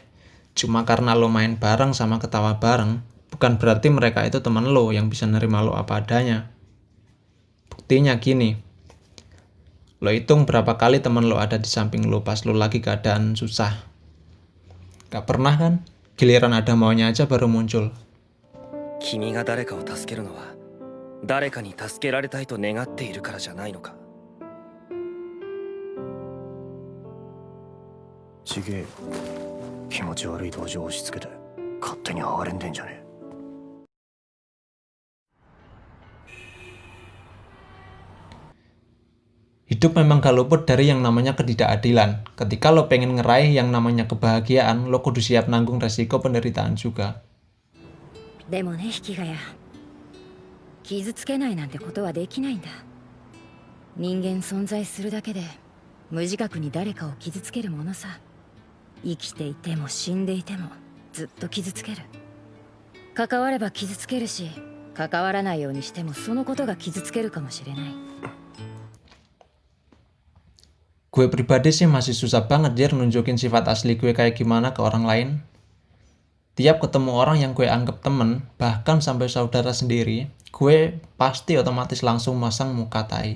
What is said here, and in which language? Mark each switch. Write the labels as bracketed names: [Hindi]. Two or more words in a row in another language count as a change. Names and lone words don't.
[Indonesian] Cuma karena lo main bareng sama ketawa bareng, bukan berarti mereka itu teman lo yang bisa nerima lo apa adanya. Buktinya gini, lo hitung berapa kali teman lo ada di samping lo pas lo lagi keadaan susah. Gak pernah kan? Giliran ada maunya aja baru muncul. [Japanese] 君が誰かを助けるのは誰かに助けられたいと願っているからじゃないのか。ちげえよ。気持ち悪い同情を押し付けて勝手に哀れんでんじゃねえ。 [Indonesian] Hidup memang gak luput dari yang namanya ketidakadilan. Ketika lo pengen ngeraih yang namanya kebahagiaan, lo kudu siap nanggung resiko penderitaan juga. [Japanese] でもね、引きがや、傷つけないなんてことはできないんだ。人間存在するだけで無自覚に誰かを傷つけるものさ。生きていても死んでいてもずっと傷つける。関われば傷つけるし、関わらないようにしてもそのことが傷つけるかもしれない。 [Indonesian] Gue pribadi sih masih susah banget Jer nunjukin sifat asli gue kayak gimana ke orang lain. Tiap ketemu orang yang gue anggap temen, bahkan sampai saudara sendiri, gue pasti otomatis langsung masang muka tai.